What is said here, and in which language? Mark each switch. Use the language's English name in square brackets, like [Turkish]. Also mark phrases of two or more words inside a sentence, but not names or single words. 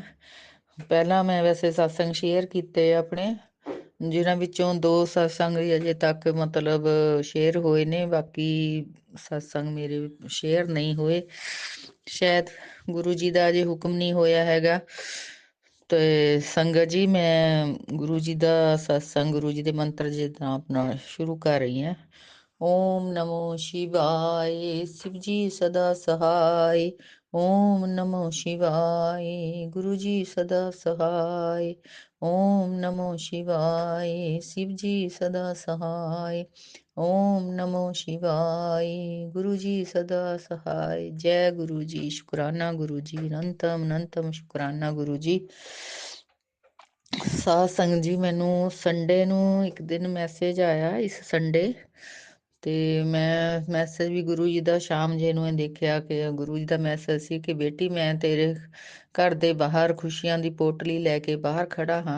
[Punjabi] ਪਹਿਲਾਂ ਮੈਂ ਵੈਸੇ ਸਤਸੰਗ ਸ਼ੇਅਰ ਕੀਤੇ ਆਪਣੇ, ਜਿਨ੍ਹਾਂ ਵਿੱਚੋਂ 2 ਸਤਸੰਗ ਹੀ ਅਜੇ ਤੱਕ ਮਤਲਬ ਸ਼ੇਅਰ ਹੋਏ ਨੇ, ਬਾਕੀ ਸਤਸੰਗ ਮੇਰੇ ਸ਼ੇਅਰ ਨਹੀਂ ਹੋਏ। ਸ਼ਾਇਦ ਗੁਰੂ ਜੀ ਦਾ ਅਜੇ ਹੁਕਮ ਨਹੀਂ ਹੋਇਆ ਹੈਗਾ। ਤੇ ਸੰਗਤ ਜੀ, ਮੈਂ ਗੁਰੂ ਜੀ ਦਾ ਸਤਸੰਗ, ਗੁਰੂ ਜੀ ਦੇ ਮੰਤਰ ਜੀ ਦਾ ਆਪਣਾ ਸ਼ੁਰੂ ਕਰ ਰਹੀ ਹਾਂ। [Hindi] ओम नमो शिवाय शिवजी सदा सहाय। ओम नमो शिवाय गुरुजी सदा सहाय। ओम नमो शिवाय शिवजी सदा सहाय। ओम नमो शिवाय गुरुजी सदा सहाय। जय गुरु जी, शुकराना गुरु जी, अनंतम शुकराना गुरु जी। [Punjabi] ਸਾਧ ਸੰਗਤ ਜੀ, ਮੈਨੂੰ ਸੰਡੇ ਨੂੰ ਇੱਕ ਦਿਨ ਮੈਸੇਜ ਆਇਆ, ਇਸ ਸੰਡੇ, ਤੇ ਮੈਂ ਮੈਸੇਜ ਵੀ ਗੁਰੂ ਜੀ ਦਾ ਸ਼ਾਮ ਜੇ ਨੂੰ ਦੇਖਿਆ ਕਿ ਗੁਰੂ ਜੀ ਦਾ ਮੈਸੇਜ ਸੀ ਕਿ ਬੇਟੀ ਮੈਂ ਤੇਰੇ ਘਰ ਦੇ ਬਾਹਰ ਖੁਸ਼ੀਆਂ ਦੀ ਪੋਟਲੀ ਲੈ ਕੇ ਬਾਹਰ ਖੜਾ ਹਾਂ।